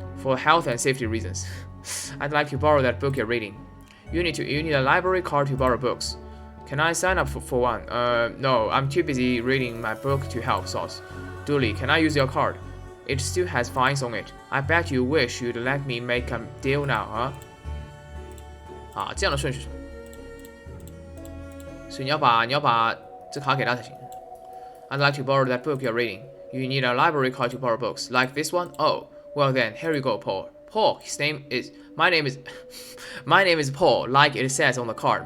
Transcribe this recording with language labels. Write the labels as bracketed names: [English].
[English] For health and safety reasons. I'd like to borrow that book you're reading. You need a library card to borrow books. Can I sign up for one? No, I'm too busy reading my book to help, Sauce. Dooley, can I use your card? It still has fines on it. I bet you wish you'd let me make a deal now, huh? [Chinese] 啊，这样的顺序，所以你要把这卡给他才行。 [English] I'd like to borrow that book you're reading. You need a library card to borrow books, like this one. Oh, well then, here you go, Paul. Paul, my name is Paul, like it says on the card.